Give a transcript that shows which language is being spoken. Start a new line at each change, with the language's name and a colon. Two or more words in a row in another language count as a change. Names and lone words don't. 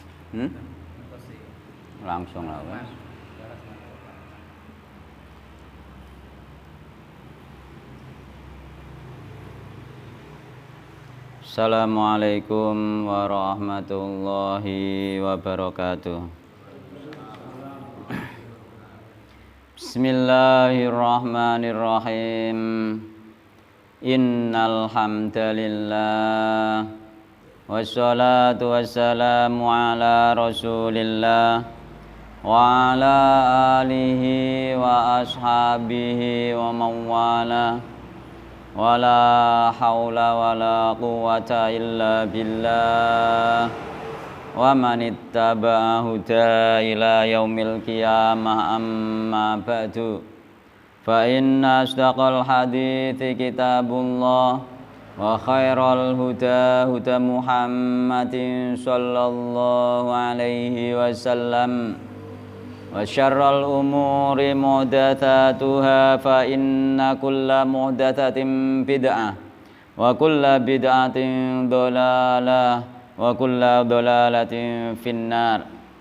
Indonesian: Hmm? Langsung lah Mas.
Arabic: السلام عليكم ورحمة الله وبركاته. بسم الله الرحمن الرحيم. إن الحمد لله والصلاة والسلام على رسول الله وعلى آله وأصحابه ومن والاه ولا حول ولا قوة إلا بالله ومن اتبع هدى إلى يوم القيامة أما بعد فإن أصدق الحديث كتاب الله وخير الهدى هدى محمد صلى الله عليه وسلم وشر الأمور محدثاتها فإن كل محدثة بدعة وكل بدعة ضلالة وكل ضلالة في النار.